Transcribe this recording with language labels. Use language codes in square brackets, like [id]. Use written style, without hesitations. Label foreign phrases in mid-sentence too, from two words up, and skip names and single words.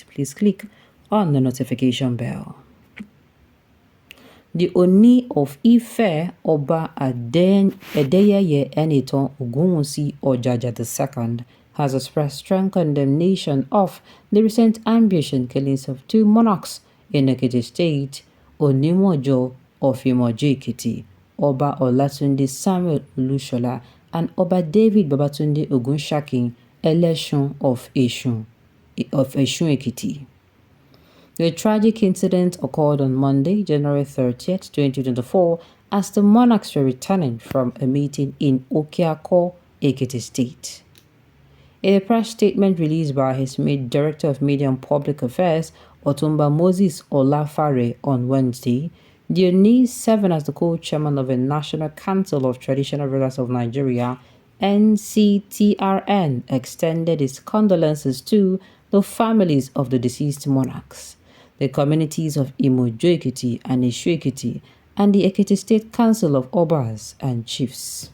[en] Please click on the notification bell. The Ooni of Ife, Oba Adeyeye Enitan Ogunwusi Ojaja II, has expressed strong condemnation of the recent ambush and killings of two monarchs in Ekiti State, Ōnímọ̀jọ of Imojo-Ekiti, Oba Olatunde Samuel Olushola, and Oba David Babatunde Ogunshakin Eleshun of Eshun Ekiti. The tragic incident occurred on Monday, January 30th, 2024, as the monarchs were returning from a meeting in Okiako, Ekiti State. In a press statement released by his Director of Media and Public Affairs, Otumba Moses Olafare, on Wednesday, the Ooni, serving as the co-chairman of the National Council of Traditional Rulers of Nigeria, NCTRN, extended his condolences to the families of the deceased monarchs, the communities of Imojo-Ekiti and Eshu-Ekiti, and the Ekiti State Council of Obas and Chiefs.